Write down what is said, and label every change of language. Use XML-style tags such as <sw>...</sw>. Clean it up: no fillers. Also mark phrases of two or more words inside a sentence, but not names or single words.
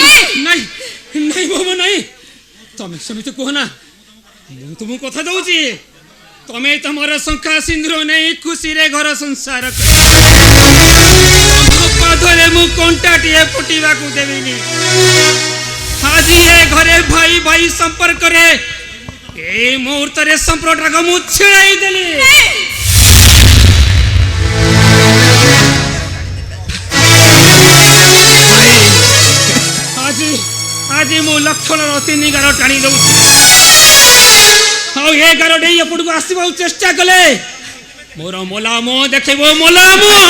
<or>ନାଇଁ ନାଇଁ ବୋମ ନାଇଁ, ତମେ ସେମିତି କୁହ ନା। ମୁଁ ତୁମକୁ କଥା ଦଉଛି, ତମେ ତମର ଶଙ୍ଖା ସିନ୍ଦୁର ନେଇ ଖୁସିରେ ଘର ସଂସାର କର। ତମ ପାଦରେ ମୁଁ କଣ୍ଟାଟିଏ ଫୁଟିବାକୁ ଦେବିନି। ଆଜି ଏ ଘରେ ଭାଇ ଭାଇ ସମ୍ପର୍କରେ</or> <bn>এই মুহূর্তের সম্পর্কটাকে</bn> <or>ମୁଁ ଛିଡ଼ାଇ ଦେଲି। ଆଜି ଆଜି ମୁଁ ଲକ୍ଷଣର 3 ଗାର ଟାଣି ଦଉଛି। ଆଉ ଏ ଗାର ଦେଇ ଏପଟକୁ ଆସିବାକୁ ଚେଷ୍ଟା କଲେ ମୋର ମଲାମ ଦେଖେଇବ ମଲାମ।</or>